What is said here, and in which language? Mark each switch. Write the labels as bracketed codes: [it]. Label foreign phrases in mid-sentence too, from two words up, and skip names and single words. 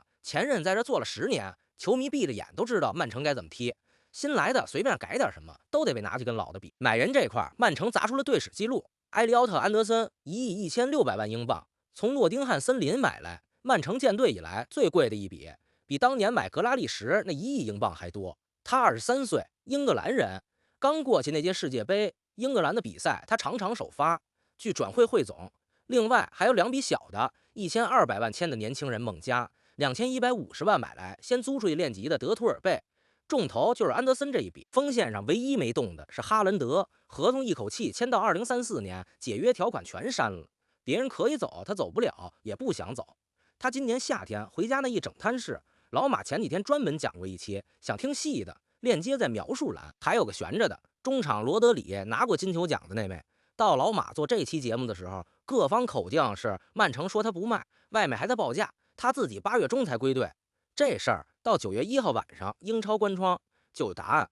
[zh] 前任在這做了10年，球迷閉着眼都知道曼城該怎麼踢，新來的隨便改點什麼都得被拿去跟老的比。買人這塊，曼城砸出了隊史記錄，埃利奧特·安德森1億1600萬英鎊從諾丁漢森林買來，曼城建隊以來最貴的一筆。比當年買格拉利什那1億英镑還多。他23岁，英格蘭人，刚过去那届世界杯，英格蘭的比赛他场场首发。据转会汇总，另外还有2笔小的，1200万签的年轻人猛加，2150万买来先租出去练级的德图尔贝。重头就是安德森这一笔。锋线上唯一没动的是哈兰德，合同一口气签到2034年，解约条款全删了。别人可以走，他走不了，也不想走。他今年夏天回家那一整摊事，老馬前几天专门講過一期，想聽細的鏈接在描述欄。還有個懸着的，中場羅德里拿過金球獎的那位，到老馬做這期節目的時候，各方口徑是曼城說他不賣，外面還在報價，他自己8月中才歸隊。這事兒到9月1號晚上，英超官窗就有答案。